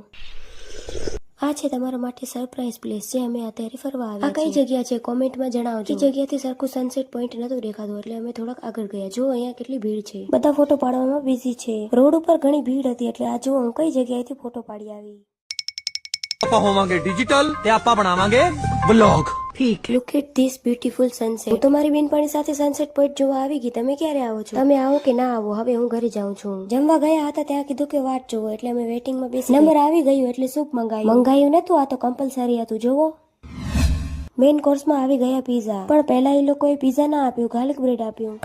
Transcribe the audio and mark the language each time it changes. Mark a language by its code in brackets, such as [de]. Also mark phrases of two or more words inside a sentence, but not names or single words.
[gu] આ છે તમારા માટે સરપ્રાઈઝ પ્લેસ જે અમે અત્યારે ફરવા આવ્યા છીએ। આ કઈ જગ્યા છે કોમેન્ટમાં જણાવજો। એ જગ્યાથી સરખું સનસેટ પોઈન્ટ નતું દેખાતું એટલે અમે થોડાક આગળ ગયા। જો અહીંયા કેટલી ભીડ છે, બધા ફોટો પાડવામાં બિઝી છે। રોડ ઉપર ઘણી ભીડ હતી એટલે આ જો હું કઈ જગ્યાએથી ફોટો પાડી આવી। [pa] ਆਪਾਂ ਹੋਵਾਂਗੇ ડિજિટલ ਤੇ ਆਪਾਂ ਬਣਾਵਾਂਗੇ બ્લોગ। [en] ઠીક, look at this beautiful sunset. [gu] હું તો મારી બેનપાણી સાથે સનસેટ પોઈન્ટ જોવા આવી ગઈ। તમે ક્યારે આવો છો? તમે આવો કે ના આવો હવે હું ઘરે જાઉં છું। જમવા ગયા હતા ત્યાં કીધું કે વાટ જોવો એટલે અમે વેટિંગમાં બેસી। નંબર આવી ગયો એટલે સૂપ મંગાયું નતું, આ તો કમ્પલસરી હતું। જોવો મેઇન કોર્સમાં આવી ગયા પીઝા, પણ પહેલા એ લોકોએ પીઝા ના આપ્યું, ગાર્લિક બ્રેડ આપ્યું।